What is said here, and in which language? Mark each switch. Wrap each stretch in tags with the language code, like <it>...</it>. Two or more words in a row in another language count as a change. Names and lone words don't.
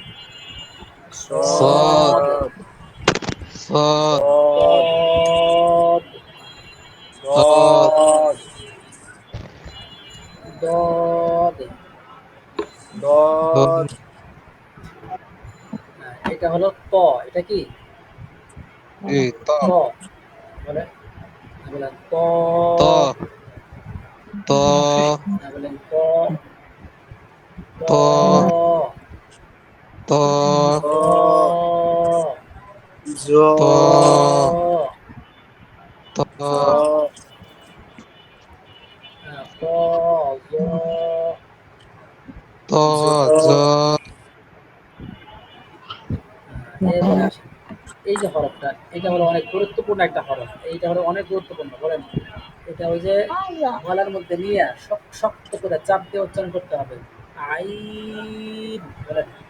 <ar>সদ সদ, সদ সদ সদ দদ, সদ সদ দদ, দদ</ar> <bn>এটা হলো ত, এটা কি জি ত</bn> <ar>ত,</ar> <bn>বলেন, বলেন ত,</bn> <ar>ত ত</ar> <bn>বলেন ত, ত,</bn> <ar>ত ত জ, জ ত জ, ত জ ত, জ, ত জ জ</ar> <bn>এরপরে আসেন, এই যে হরফটা, এটা হলো অনেক গুরুত্বপূর্ণ একটা হরফ, এইটা হলো অনেক গুরুত্বপূর্ণ, বলেন এটা ওই যে গলার মধ্যে নিয়ে শক্ত করে চাপ দিয়ে উচ্চারণ করতে হবে, আইন, বলেন</bn>